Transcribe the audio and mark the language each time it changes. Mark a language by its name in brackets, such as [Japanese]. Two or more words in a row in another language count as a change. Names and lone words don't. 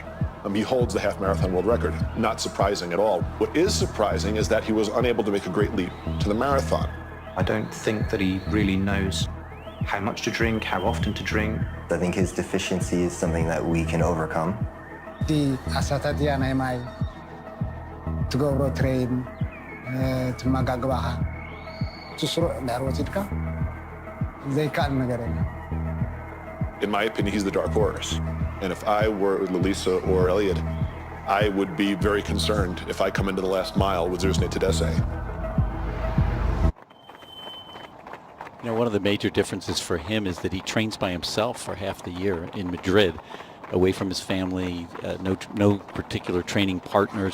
[English] He holds the half marathon world record. Not surprising at all. What is surprising is that he was unable to make a great leap to the marathon. I don't think that he really knows how much to drink, how often to drink. I think his deficiency is something that we can overcome. [Tigrinya] ዲ ኣሳታት እያ ናይ ማይ ትገብሮ ትሬን ትመጋግባኻ ትስሩዕ ድሕሪ ወሲድካ ዘይከኣል ነገር የለ [English] In my opinion, he's the dark horse. And if I were Lalisa or Elliot, I would be very concerned if I come into the last mile with Zerzne Tedesse. You know, one of the major differences for him is that he trains by himself for half the year in Madrid, away from his family, no particular training partners.